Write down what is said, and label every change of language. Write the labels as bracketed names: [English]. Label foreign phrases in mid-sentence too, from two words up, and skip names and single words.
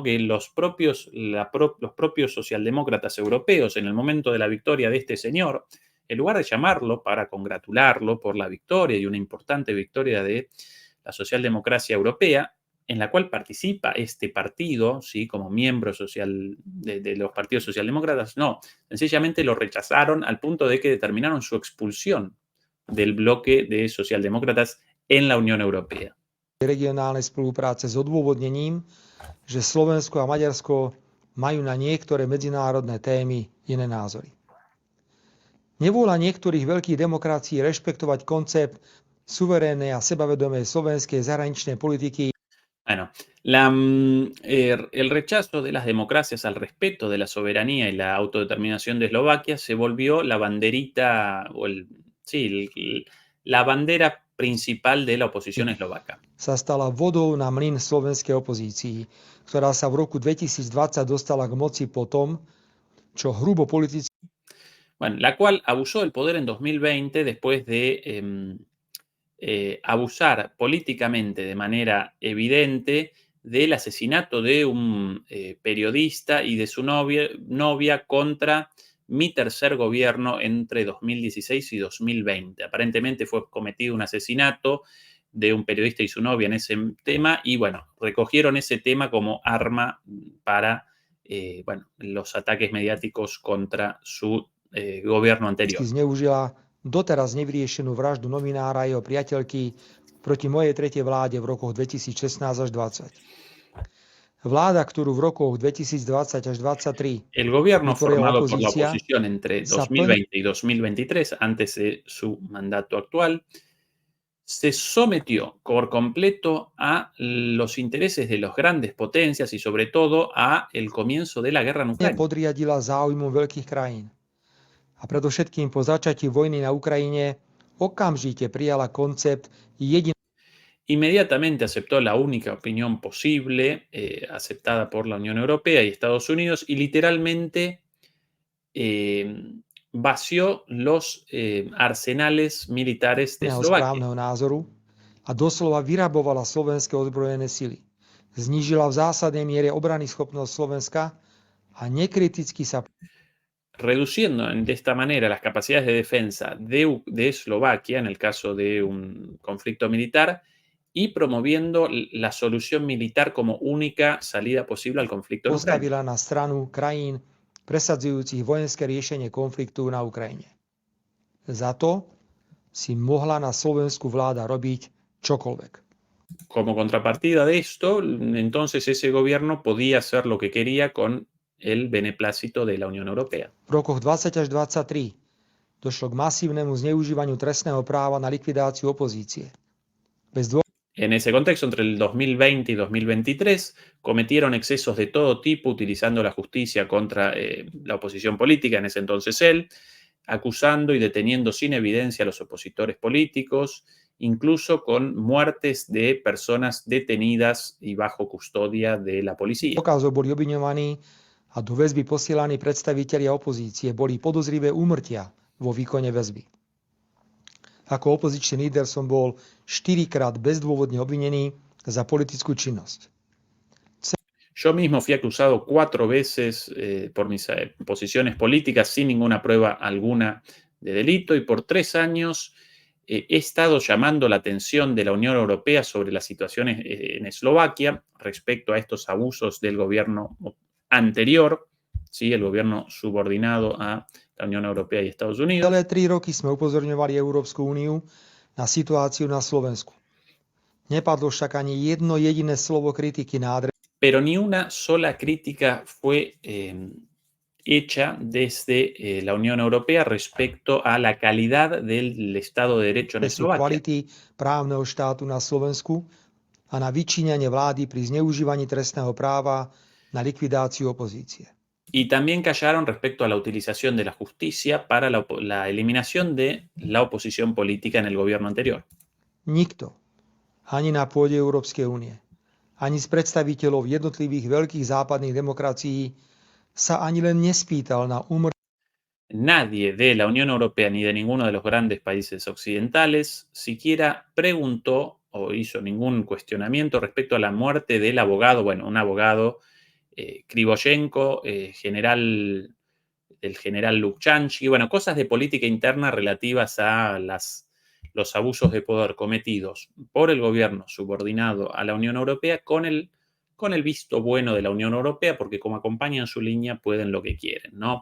[Spanish] Que los propios socialdemócratas europeos, en el momento de la victoria de este señor, en lugar de llamarlo para congratularlo por la victoria y una importante victoria de la socialdemocracia europea, en la cual participa este partido, ¿sí? Como miembro social de los partidos socialdemócratas, no, sencillamente lo rechazaron al punto de que determinaron su expulsión del bloque de socialdemócratas en la Unión Europea. [Slovak] Regionálnej spolupráce s odôvodnením, že Slovensko a Maďarsko majú na niektoré medzinárodné témy iné názory. Nevôľa niektorých veľkých demokracií rešpektovať koncept suverénnej a sebavedomej slovenskej zahraničnej politiky [Spanish] Bueno, el rechazo de las democracias al respeto de la soberanía y la autodeterminación de Eslovaquia se volvió la banderita, la bandera principal de la oposición eslovaca. [Slovak] sa stala vodou na mlyn slovenskej opozícii, ktorá sa v roku 2020 dostala k moci po tom, čo hrubo politicky [Spanish] Bueno, la cual abusó del poder en 2020 después de abusar políticamente de manera evidente del asesinato de un periodista y de su novia contra mi tercer gobierno entre 2016 y 2020. Aparentemente fue cometido un asesinato de un periodista y su novia en ese tema y bueno, recogieron ese tema como arma para los ataques mediáticos contra su gobierno anterior. [Slovak] zneužila doteraz nevyriešenú vraždu novinára a jeho priateľky proti mojej tretej vláde v rokoch 2016 až 2020. Vláda, ktorú v rokoch 2020 až 2023 [Spanish] El gobierno [Slovak] vytvorila [Spanish] formado por la [Slovak] opozícia, [Spanish] oposición entre [Slovak] sa [Spanish] 2020 y 2023, antes de su mandato actual, se sometió por completo a los intereses de las grandes potencias y sobre todo a el comienzo de la guerra en Ucrania. [Slovak] podriadila záujmu veľkých krajín. A predovšetkým po začatí vojny na Ukrajine okamžite prijala koncept [Spanish] Inmediatamente aceptó la única opinión posible aceptada por la Unión Europea y Estados Unidos y literalmente vació los arsenales militares de [Slovak] jediného [Spanish] Eslovaquia. [Slovak] správneho názoru a doslova vyrabovala slovenské ozbrojené sily. Znížila v zásadnej miere obrany schopnosť Slovenska a nekriticky sa [Spanish] reduciendo de esta manera las capacidades de defensa de Eslovaquia en el caso de un conflicto militar y promoviendo la solución militar como única salida posible al conflicto en Ucrania. [Slovak] postavila na stranu krajín presadzujúcich vojenské riešenie konfliktu na Ukrajine. Za to si mohla na Slovensku vláda robiť čokoľvek. [Spanish] Como contrapartida de esto, entonces ese gobierno podía hacer lo que quería con el beneplácito de la Unión Europea. [Slovak] V rokoch 20 až 23 došlo k masívnemu zneužívaniu trestného práva na likvidáciu opozície. [Spanish] En ese contexto, entre el 2020 y 2023, cometieron excesos de todo tipo utilizando la justicia contra la oposición política, en ese entonces él, acusando y deteniendo sin evidencia a los opositores políticos, incluso con muertes de personas detenidas y bajo custodia de la policía. [Slovak] Dôkazov boli obviňovaní a do väzby posielaní predstavitelia opozície boli podozrivé úmrtia vo výkone väzby. Ako opozičný líder som bol 4-krát bezdôvodne obvinený za politickú činnosť. [Spanish] Yo mismo fui acusado 4 veces por mis posiciones políticas sin ninguna prueba alguna de delito y por 3 años he estado llamando la atención de la Unión Europea sobre las situaciones en Eslovaquia respecto a estos abusos del gobierno anterior, ¿sí? El gobierno subordinado a la Unión Europea y Estados Unidos. [Slovak] Celé 3 roky sme upozorňovali Európsku úniu na situáciu na Slovensku. Nepadlo však ani jedno jediné slovo kritiky na adresu [Spanish] Pero ni una sola crítica fue hecha desde la Unión Europea respecto a la calidad del Estado de Derecho en Eslovaquia. [Slovak] kvality právneho štátu na Slovensku a na vyčíňanie vlády pri zneužívaní trestného práva na likvidáciu opozície. [Spanish] Y también callaron respecto a la utilización de la justicia para la eliminación de la oposición política en el gobierno anterior. [Slovak] Nikto, ani na pôde Európskej únie, ani z predstaviteľov jednotlivých veľkých západných demokracií sa ani len nespýtal na [Spanish] Nadie de la Unión Europea ni de ninguno de los grandes países occidentales siquiera preguntó o hizo ningún cuestionamiento respecto a la muerte del abogado, un abogado Krivoshenko, el general Lukchanski, cosas de política interna relativas a los los abusos de poder cometidos por el gobierno subordinado a la Unión Europea con el visto bueno de la Unión Europea, porque como acompañan su línea pueden lo que quieren, ¿no?